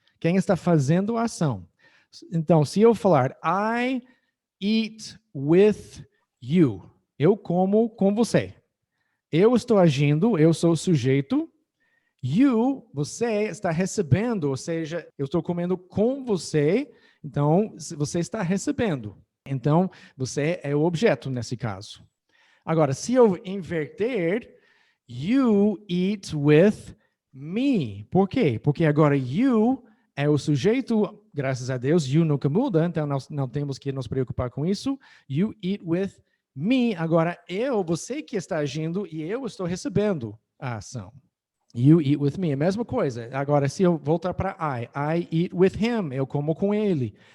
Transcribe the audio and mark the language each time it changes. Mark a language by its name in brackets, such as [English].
[Portuguese] Quem está fazendo a ação. Então, se eu falar [English] I eat with you, [Portuguese] eu como com você. Eu estou agindo, eu sou o sujeito. You, você está recebendo, ou seja, eu estou comendo com você, então você está recebendo. Então, você é o objeto nesse caso. Agora, se eu inverter, [English] you eat with me. [Portuguese] Por quê? Porque agora you é o sujeito, graças a Deus, you nunca muda, então nós não temos que nos preocupar com isso. [English] You eat with me. [Portuguese] Agora, você que está agindo e eu estou recebendo a ação. [English] You eat with me, [Portuguese] a mesma coisa. Agora, se eu voltar para [English] I eat with him, [Portuguese] eu como com ele.